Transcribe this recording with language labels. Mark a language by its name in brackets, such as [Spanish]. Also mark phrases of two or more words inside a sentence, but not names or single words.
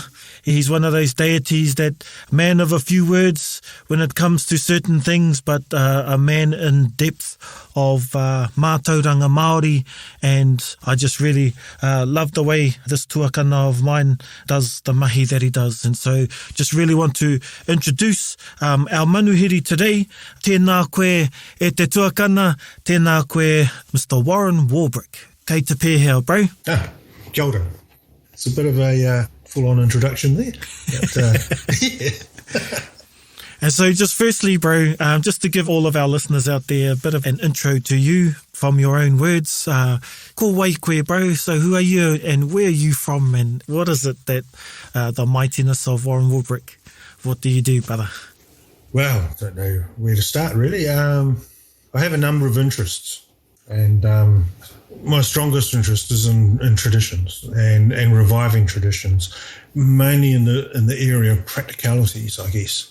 [English] He's one of those deities that man of a few words when it comes to certain things, but a man in depth of [Māori] mātauranga Māori. [English] And I just really love the way this tuakana of mine does the mahi that he does. And so just really want to introduce our manuhiri today. [Māori] Tēnā koe e te tuakana, tēnā koe Mr. Warren Warbrick. Kei te pēhea, bro. Kia ora. [English] It's a bit of a full-on introduction there. But, yeah. And so just firstly, bro, just to give all of our listeners out there a bit of an intro to you from your own words. [Māori] Ko wai koe, bro. [English] So who are you and where are you from and what is it that the mightiness of Warren Warbrick, what do you do, brother? Well, I don't know where to start, really. I have a number of interests and my strongest interest is in traditions and reviving traditions, mainly in the area of practicalities, I guess.